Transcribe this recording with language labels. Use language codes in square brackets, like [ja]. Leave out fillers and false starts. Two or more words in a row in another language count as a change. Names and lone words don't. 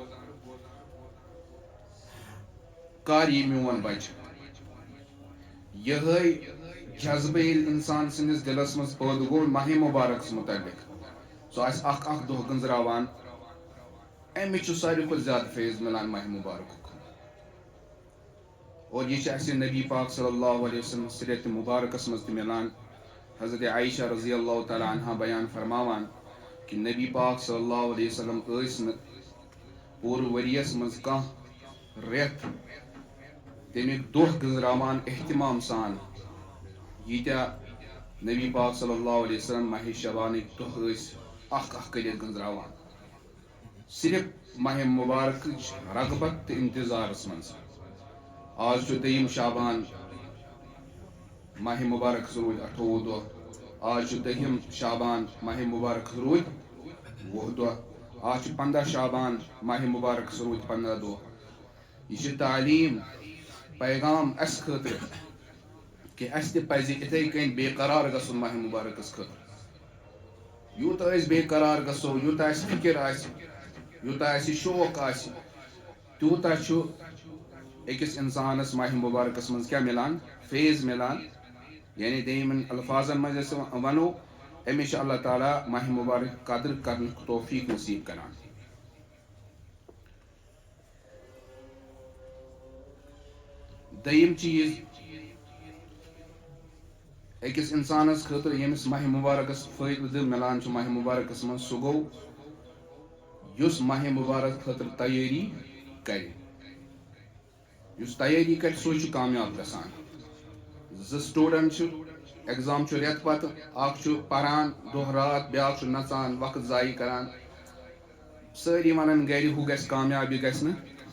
[ks] کر یہ میون بچہ یہ جذبہ یل انسان سندس دلس مز پید گو ماہ مبارک متعلق سہ اخ دہ گنزراوان امچ ساروی کھت زیادہ فیض ملان ماہ مبارک اور یہ اسہ نبی پاک [ar] صلی اللہ علیہ وسلم [ks] سیرت مبارکس مز ملان حضرت عائشہ [ar] رضی اللہ تعالی عنہ [ks] بیان فرماوان کہ نبی پاک [ar] صلی اللہ علیہ وسلم [ks] پور وریس مز کان ریت تمیک دہ گنزراوان اہتمام سان یتیا نبی پاک [ar] صلی اللہ علیہ وسلم [ks] ماہ شبانک دہ اخ کرت گنزراوان صرف ماہ مبارک رغبت تو انتظارس مز آج دیم شابان ماہ مبارک رود 28 دہ آج دہم شابان ماہ مبارک رود 20 دہ آج 15 شابان ماہ مبارک رود 15 دہ یہ تعلیم پیغام اس خاطر کہ اس تہ پزِ اتھے کن بے قرار گژھن ماہ مبارکس خاطر یوتہ اس بے قرار گژھو یوتہ اس فکر آس یوتہ اس شوق آس تیوتہ چھ اکس انسانس ماہ مبارکس مز کیا ملان فیض ملان یعنی دیمن الفاظن مز ونو امس اللہ تعالیٰ ماہ مبارک قدر کرنے توفیق نصیب کران دیم چیز اکس انسانس خاطر یمس ماہ مبارکس فائدہ ملان ماہ مبارکس مز سہ گو یس ماہ مبارک خاطر تیاری کر یس تیاری کر سہ کامیاب گژھان ز [en] student exam [ks] ریت پتہ اخ پران دہ رات بیاکھ نژان وقت ضائع کران ساری ونان گھر ہُہ گژھِ کامیابی گژھِ نہٕ